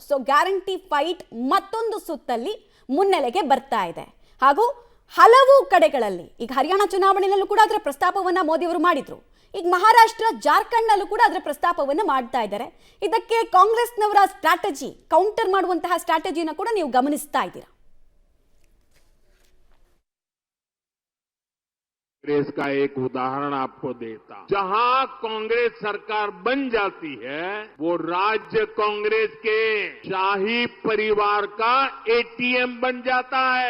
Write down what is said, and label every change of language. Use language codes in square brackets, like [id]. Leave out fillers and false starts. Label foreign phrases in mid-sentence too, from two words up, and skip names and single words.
[kn] ಸೊ [en] guarantee fight [kn] ಮತ್ತೊಂದು ಸುತ್ತಲ್ಲಿ ಮುನ್ನೆಲೆಗೆ ಬರ್ತಾ ಇದೆ. ಹಾಗೂ ಹಲವು ಕಡೆಗಳಲ್ಲಿ ಈಗ ಹರಿಯಾಣ ಚುನಾವಣೆಯಲ್ಲೂ ಕೂಡ ಅದರ ಪ್ರಸ್ತಾಪವನ್ನ ಮೋದಿ ಅವರು ಮಾಡಿದ್ರು. ಈಗ ಮಹಾರಾಷ್ಟ್ರ ಜಾರ್ಖಂಡ್ನಲ್ಲೂ ಕೂಡ ಅದರ ಪ್ರಸ್ತಾಪವನ್ನು ಮಾಡ್ತಾ ಇದ್ದಾರೆ. ಇದಕ್ಕೆ ಕಾಂಗ್ರೆಸ್ನವರ ಸ್ಟ್ರಾಟಜಿ, ಕೌಂಟರ್ ಮಾಡುವಂತಹ ಸ್ಟ್ರಾಟಜಿನ ಕೂಡ ನೀವು ಗಮನಿಸ್ತಾ ಇದ್ದೀರಾ. [hi] कांग्रेस का एक उदाहरण आपको देता, जहां कांग्रेस सरकार बन जाती है वो राज्य कांग्रेस के शाही परिवार का एटीएम बन जाता है।